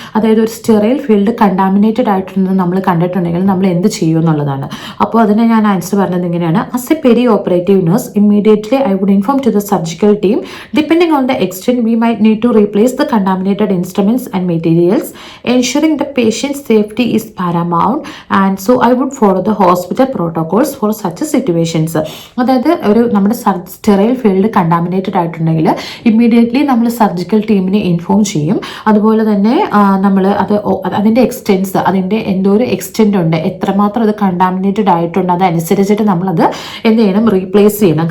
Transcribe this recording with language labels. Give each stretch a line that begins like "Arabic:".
Malayalam: അതായത് ഒരു sterile field contaminated ആയിട്ടുണ്ടെന്ന് നമ്മൾ കണ്ടിട്ടുണ്ടെങ്കിൽ നമ്മൾ എന്ത് ചെയ്യും എന്നുള്ളതാണ്. അപ്പോൾ അതിന് ഞാൻ ആൻസർ പറഞ്ഞത് ഇങ്ങനെയാണ്:
English: as a peri-operative nurse, immediately I would inform to the surgical team. Depending on the extent, we might need to replace the contaminated instruments and materials. Ensuring the patient's safety is paramount, and so I would follow the hospital protocols for such situations.
Malayalam: അതായത് ഒരു നമ്മുടെ sterile field contaminated ആയിട്ടുണ്ടെങ്കിൽ immediately നമ്മൾ surgical ടീമിനെ inform ചെയ്യും. അതുപോലെ തന്നെ നമ്മൾ അതിൻ്റെ എക്സ്റ്റെൻസ്, അതിൻ്റെ എന്തോ ഒരു എക്സ്റ്റെൻറ്റ് ഉണ്ട്, എത്രമാത്രം അത് കണ്ടാമിനേറ്റഡ് ആയിട്ടുണ്ട് അതനുസരിച്ചിട്ട് നമ്മളത് എന്ത് ചെയ്യണം, റീപ്ലേസ് ചെയ്യണം.